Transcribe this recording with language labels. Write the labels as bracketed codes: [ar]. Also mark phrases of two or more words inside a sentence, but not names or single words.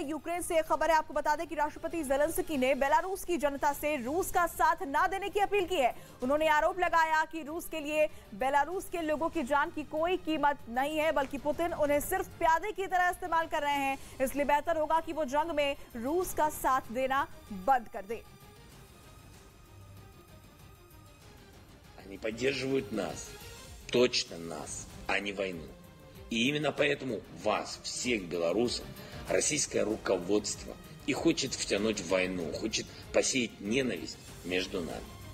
[hi] यूक्रेन से खबर है, आपको बता दें कि राष्ट्रपति ज़ेलेंस्की ने बेलारूस की जनता से रूस का साथ ना देने की अपील की है। उन्होंने आरोप लगाया कि रूस के लिए बेलारूस के लोगों की जान की कोई कीमत नहीं है, बल्कि पुतिन उन्हें सिर्फ प्यादे की तरह इस्तेमाल कर रहे हैं। इसलिए बेहतर होगा कि वो जंग में रूस का साथ देना बंद कर दे। [ru] Они поддерживают нас, точно нас, а не войну. И именно поэтому вас, всех белорусов, российское руководство и хочет втянуть в войну, хочет посеять ненависть между нами.